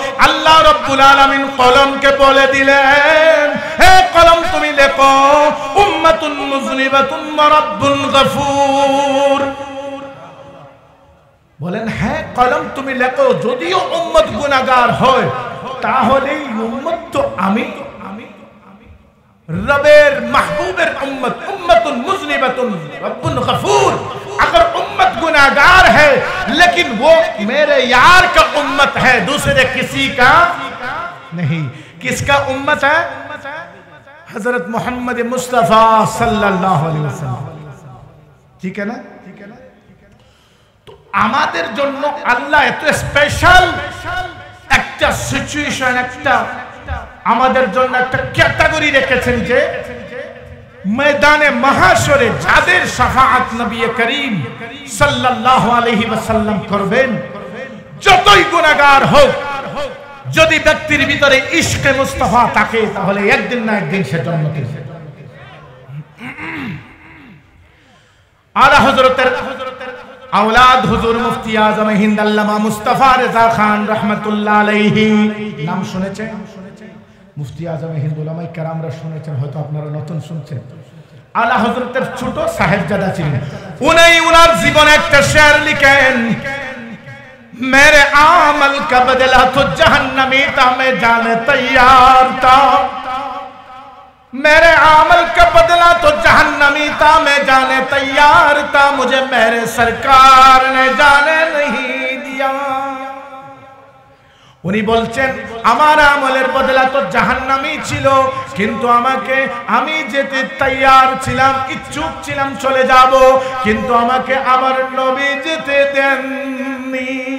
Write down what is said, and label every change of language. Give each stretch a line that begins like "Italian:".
Bangla: আল্লাহ রাব্বুল আলামিন কলমকে বলে দিলেন, হে কলম তুমি লেখো
Arabic: উম্মাতুন মুযনিবাতুন ওয়া রাব্বুন গফুর।
Bangla: বলেন হ্যাঁ কলম তুমি লেখো, যদিও উম্মত গুনাহগার হয় তাহলে উম্মত তো আমি রবের মাহবুবের উম্মত,
Arabic: उम्मतुन मुज़निबतुन रब्बुन गफूर।
Hindi: अगर उम्मत गुनाहगार है लेकिन वो मेरे यार का उम्मत है, दूसरे किसी का नहीं। किसका उम्मत है? हजरत मोहम्मद मुस्तफा सल्लल्लाहु अलैहि वसल्लम। ठीक है ना?
Bangla: तो আমাদের জন্য আল্লাহ এত স্পেশাল একটা সিচুয়েশন, একটা আমাদের জন্য একটা ক্যাটাগরি রেখেছেন যে ময়দানে মাহশরে যাদের শাফাআত নবী করিম সাল্লাল্লাহু আলাইহি ওয়াসাল্লাম করবেন, যতই গুনাহগার হোক, যদি ব্যক্তির ভিতরে ইশকে মুস্তাফা থাকে তাহলে একদিন না একদিন সে জান্নাতে যাবে। আলা হযরতের औलाद हुजूर मुफ्ती आजम हिंद अल्लामा मुस्तफा रेजा खान रहमतुल्लाह अलैहि नाम শুনেছেন? মুফতি আজম হিন্দ উলামায়ে কেরামরা শুনেছেন, হয়তো আপনারা নতুন শুনছেন। আলা হযরতের ছোট সাহেবজাদা ছিলেন, উনার জীবনে একটা শের লিখেন,
Hindi: मेरे आमल का बदला तो जहन्नमी था, मैं जाने तैयार था। मेरे आमल का बदला तो जहन्नमी था, मैं जाने तैयार था, मुझे मेरे सरकार ने जाने नहीं दिया।
Bangla: উনি বলছেন আমার আমলের বদলা তো জাহান্নামী ছিল, কিন্তু আমাকে, আমি যেতে তৈয়ার ছিলাম, ইচ্ছুক ছিলাম চলে যাব, কিন্তু আমাকে আমার নবী যেতে দেননি।